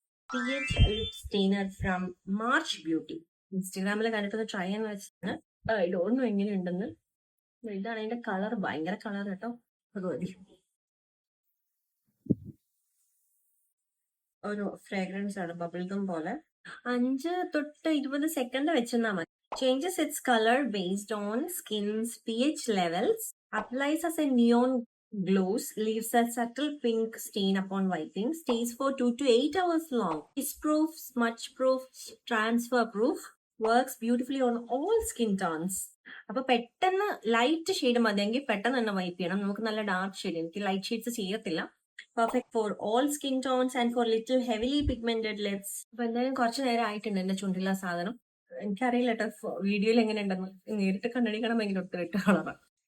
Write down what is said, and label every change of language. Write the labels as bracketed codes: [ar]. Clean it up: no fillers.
[en] PH lip stainer from March Beauty. [ml] ഇൻസ്റ്റഗ്രാമിൽ കണ്ടിട്ട് try ചെയ്യാൻ വെച്ചാണ്. [en] I don't know [ml] എങ്ങനെയുണ്ടെന്ന്. ഇതാണ് അതിന്റെ കളർ, ഭയങ്കര കളർ കേട്ടോ. അത് മതി. ഒരു ഫ്രാഗ്രൻസ് ആണ്, ബബിൾ ഗം പോലെ. 5 തൊട്ട് 20 സെക്കൻഡ് വെച്ചെന്നാ മതി. [en] Changes its color based on skin's pH levels, applies as a neon glows, leaves a subtle pink stain upon wiping, stays for 2 to 8 hours long, is proof, smudge proof, transfer proof, works beautifully on all skin tones. [ml] അപ്പൊ പെട്ടെന്ന് light shade മതിയെങ്കിൽ പെട്ടെന്ന് തന്നെ wipe ചെയ്യണം. നമുക്ക് നല്ല dark shade, എനിക്ക് light shades ചെയ്യത്തില്ല. [en] Perfect for all skin tones and for little heavily pigmented lips. [ml] അപ്പൊ എന്തായാലും കുറച്ച് നേരം ആയിട്ടുണ്ട് എന്റെ ചുണ്ടില്ല സാധനം. എനിക്കറിയില്ല കേട്ടോ വീഡിയോയിൽ എങ്ങനെ ഉണ്ടെന്ന്. നേരിട്ട് കണ്ടടിക്കണം ഭയങ്കര ഒത്തിരി ഇട്ട കളറാണ്.